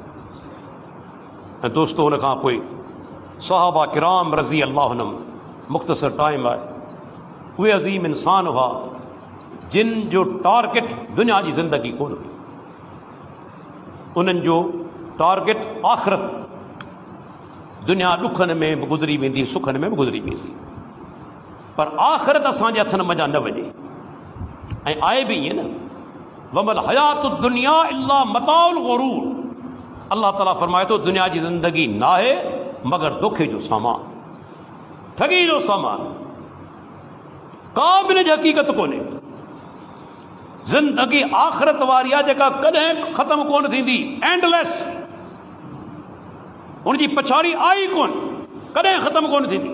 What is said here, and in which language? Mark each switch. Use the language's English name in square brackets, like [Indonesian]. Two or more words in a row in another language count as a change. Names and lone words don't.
[Sindhi] ऐं दोस्तो, हुन खां पोइ सहाबा किराम [Arabic] رضي الله عنهم, [Sindhi] मुख़्तसर टाइम आहे, उहे अज़ीम इंसान हुआ जिन जो टारगेट दुनिया जी ज़िंदगी कोन हुई। उन्हनि जो टारगेट आख़िरत। दुनिया ॾुखनि में बि गुज़री वेंदी, सुखनि में बि गुज़री वेंदी, पर आख़िरत असांजे हथनि मज़ा न वञे। ऐं आहे बि ईअं न, [Arabic] وما الحياة الدنيا إلا متاع الغرور. [Sindhi] अल्लाह ताला फरमाए थो, दुनिया जी ज़िंदगी नाहे मगर धोखे जो सामान, ठगी जो सामान, का बि हिन जी हक़ीक़त कोन्हे। ज़िंदगी आख़िरत वारी आहे जेका कॾहिं ख़तमु कोन थींदी, एंडलेस। उनजी पछाड़ी आई कोन, कॾहिं ख़तमु कोन थींदी।